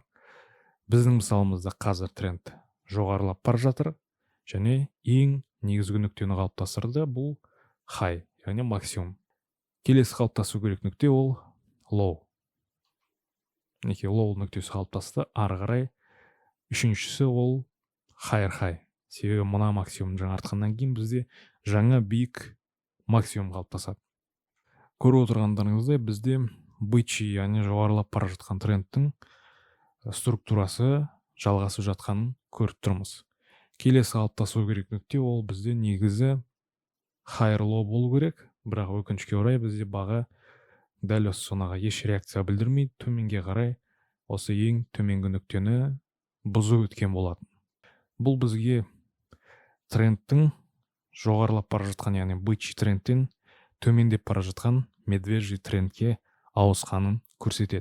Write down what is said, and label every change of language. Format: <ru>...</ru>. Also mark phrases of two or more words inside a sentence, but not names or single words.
<kk>Біздің мысалымызда қазір тренд жоғарылап бара жатыр, және ең негізгі нүктені қалыптастырды, бұл high, яғни максимум. Келесі қалыптасу керек нүкте ол low. Мінекей, low нүктесі қалыптасты. Ары қарай үшіншісі ол</kk> <en>higher high.</en> <kk>Себебі мына максимум жаңартқаннан кейін бізде жаңа биік максимум қалыптасады. Көріп отырғандарыңыздай бізде бычий, яғни жоғарылап бара жатқан трендтің структурасы жалғасып жатқанын көріп тұрмыз. Келесі қалыптасу керек нүкте ол бізде негізі</kk> <en>higher low</en> <kk>болу керек, бірақ өкінішке орай бізде баға дәл осы зонаға еш реакция білдірмей төменге қарай осы ең төменгі нүктені бұзып өткен болатын. Бұл бізге трендтің жоғарылап бара жатқан, яғни бычий трендтен төмендеп бара жатқан медвежий трендке ауысқанын көрсетеді.</kk>